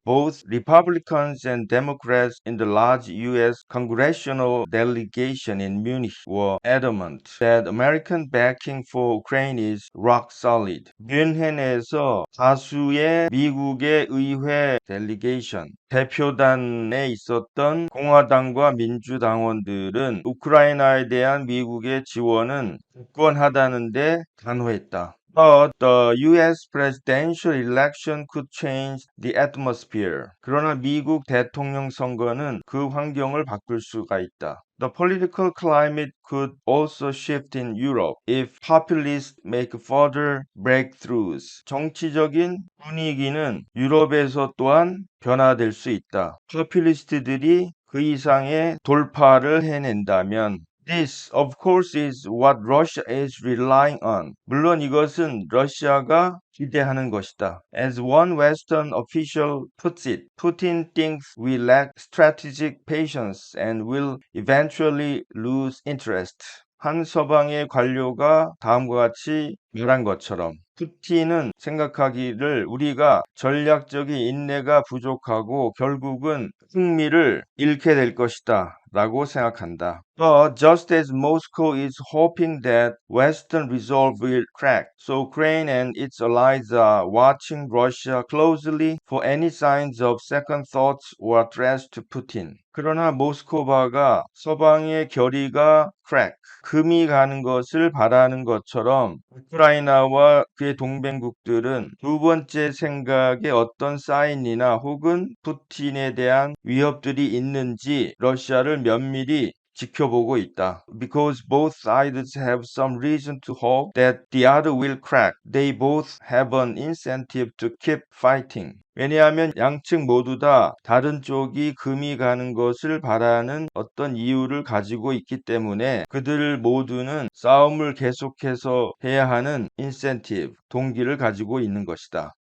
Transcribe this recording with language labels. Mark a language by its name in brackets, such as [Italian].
[English] Both Republicans and Democrats in the large U.S. congressional delegation in Munich were adamant that American backing for Ukraine is rock solid. [Korean] 뮌헨에서 다수의 미국의 의회 델리게이션, 대표단에 있었던 공화당과 민주당원들은 우크라이나에 대한 미국의 지원은 굳건하다는데 단호했다. [English] But the US presidential election could change the atmosphere. [Korean] 그러나 미국 대통령 선거는 그 환경을 바꿀 수가 있다. [English] The political climate could also shift in Europe if populists make further breakthroughs. [Korean] 정치적인 분위기는 유럽에서 또한 변화될 수 있다. 포퓰리스트들이 그 이상의 돌파를 해낸다면 [English] This, of course, is what Russia is relying on. [Korean] 물론 이것은 러시아가 기대하는 것이다. [English] As one Western official puts it, Putin thinks we lack strategic patience and will eventually lose interest. [Korean] 한 서방의 관료가 다음과 같이 말한 것처럼 푸틴은 생각하기를 우리가 전략적인 인내가 부족하고 결국은 흥미를 잃게 될 것이다 라고 생각한다. [English] But just as Moscow is hoping that Western resolve will crack, so Ukraine and its allies are watching Russia closely for any signs of second thoughts or threats to Putin. [Korean] 그러나 모스크바가 서방의 결의가 crack, 금이 가는 것을 바라는 것처럼 우크라이나와 그의 동맹국들은 두 번째 생각에 어떤 사인이나 혹은 푸틴에 대한 위협들이 있는지 러시아를 면밀히 지켜보고 있다. [English] Because both sides have some reason to hope that the other will crack. They both have an incentive to keep fighting. [Korean] 왜냐하면 양측 모두 다 다른 쪽이 금이 가는 것을 바라는 어떤 이유를 가지고 있기 때문에 그들 모두는 싸움을 계속해서 해야 하는 incentive, 동기를 가지고 있는 것이다.